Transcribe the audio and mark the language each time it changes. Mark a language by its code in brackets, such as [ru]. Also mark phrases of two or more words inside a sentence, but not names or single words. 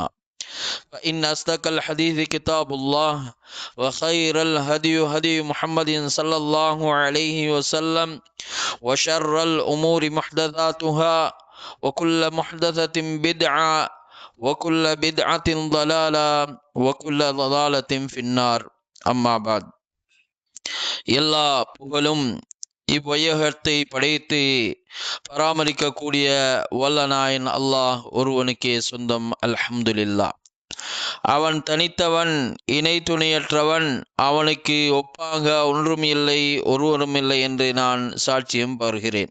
[ar] فإن أصدق الحديث كتاب الله، وخير الهدي هدي محمد صلى الله عليه وسلم، وشر الأمور محدثاتها، وكل محدثة بدعة، وكل بدعة ضلالة، وكل ضلالة في النار. أما بعد. [ta] எல்லா புகழும் இவ்வையகத்தை படைத்து பராமரிக்கக்கூடிய வல்ல நாயன் அல்லாஹ் ஒருவனுக்கே சொந்தம். [ar] الحمد لله. [ta] அவன் தனித்தவன், இணை துணையற்றவன், அவனுக்கு ஒப்பாக ஒன்றும் இல்லை, ஒருவரும் இல்லை என்று நான் சாட்சியம் பகர்கிறேன்.